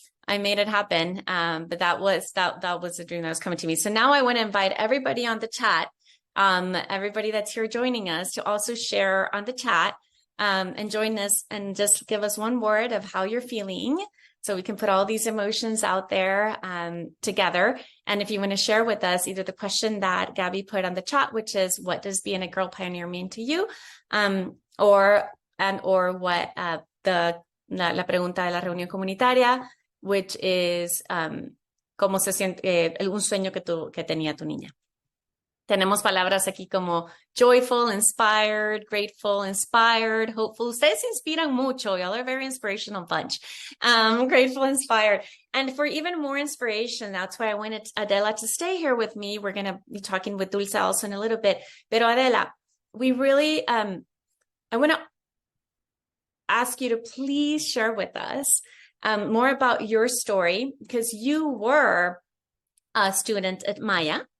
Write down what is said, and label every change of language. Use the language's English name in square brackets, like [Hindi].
[English] But that was a dream that was coming to me. So now I want to invite everybody on the chat, everybody that's here joining us, to also share on the chat and join us and just give us one word of how you're feeling. So we can put all these emotions out there together. And if you want to share with us either the question that Gabby put on the chat, which is, what does being a girl pioneer mean to you? Or what [Spanish] la pregunta de la reunión comunitaria, [English] which is [Spanish] cómo se siente un sueño que tenía tu niña. Tenemos palabras aquí como [English] joyful, inspired, grateful, inspired, hopeful. [Spanish] Ustedes se inspiran mucho. [English] Y'all are a very inspirational bunch. Grateful, inspired. And for even more inspiration, that's why I wanted Adela to stay here with me. We're going to be talking with Dulce also in a little bit. Pero Adela, we really, I want to ask you to please share with us more about your story, because you were a student at Maya.